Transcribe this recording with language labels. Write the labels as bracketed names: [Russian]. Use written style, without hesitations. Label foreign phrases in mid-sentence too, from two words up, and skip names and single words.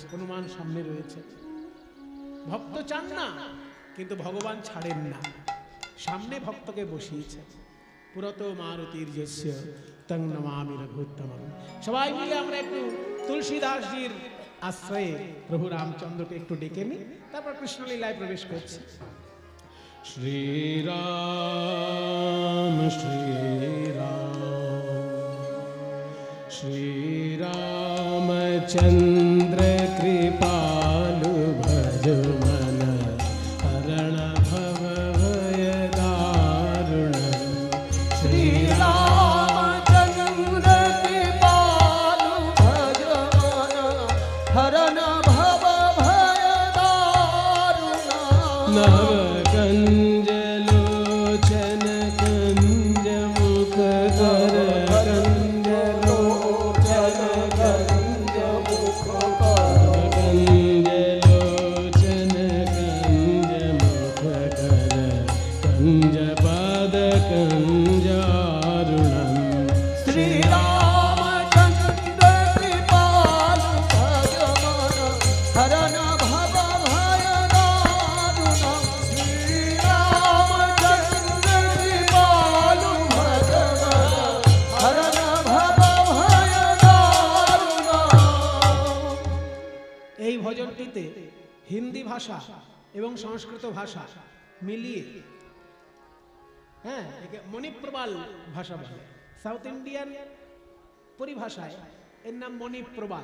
[Bangla] হনুমান সামনে রয়েছে, ভক্ত চান না কিন্তু ভগবান ছাড়েন না, সামনে ভক্তকে বসিয়েছে। [Sanskrit] পুরত মারুতির যস্য তং নমামি রঘুত্তমম। [Bangla] সবাই মিলে আমরা একটু তুলসীদাসজির আশ্রয়ে প্রভু রামচন্দ্রকে একটু ডেকে নিই, তারপর কৃষ্ণলীলায় প্রবেশ করছি। [Hindi] श्रीराम श्रीराम श्रीरामचन्द्र कृपालु भज मन हरण भव भय दारुण। श्रीरामचन्द्र कृपालु भज मन हरण भव भय दारुण। नव कंज लोचन कंज मुख कर, कंज लोचन कंज मुख कर, कंज लोचन कंज मुख कर, कंज पाद कंजारुणम। श्रीरामचन्द्र कृपालु भज मन हरण भव भय दारुण। श्रीरामचन्द्र कृपालु भज मन हरण भव भय दारुण। [Bangla] এই ভজনটিতে হিন্দি ভাষা এবং সংস্কৃত ভাষা মিলিয়ে, হ্যাঁ, একে মণিপ্রবাল ভাষা বলে। [English] সাউথ ইন্ডিয়ান [Bangla] পরিভাষায় এর নাম মণিপ্রবাল।